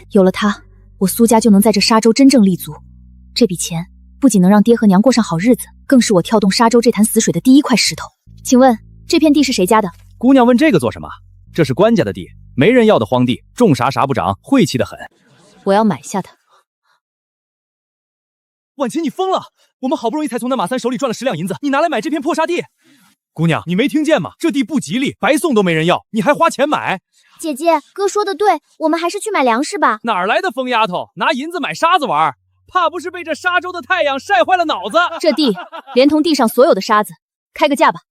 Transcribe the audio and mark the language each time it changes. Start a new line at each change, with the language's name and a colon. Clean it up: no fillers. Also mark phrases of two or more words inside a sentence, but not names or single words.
Chinese: 有了它，我蘇家就能在這沙洲真正立足。這筆錢不僅能讓爹和娘過上好日子，更是我跳動沙洲這潭死水的第一塊石頭。請問這片地是誰家的？姑娘問這個做什麼？這是官家的地，沒人要的荒地，種啥啥不長，晦氣得很。我要買下它。婉晴，你瘋了！我們好不容易才從那馬三手裡賺了10兩銀子，你拿來買這片破沙地？姑娘，你沒聽見嗎？這地不吉利，白送都沒人要，你還花錢買？姐姐，哥說的對，我們還是去買糧食吧。哪兒來的瘋丫頭，拿銀子買沙子玩？怕不是被這沙洲的太陽曬壞了腦子？這地連同地上所有的沙子，開個價吧。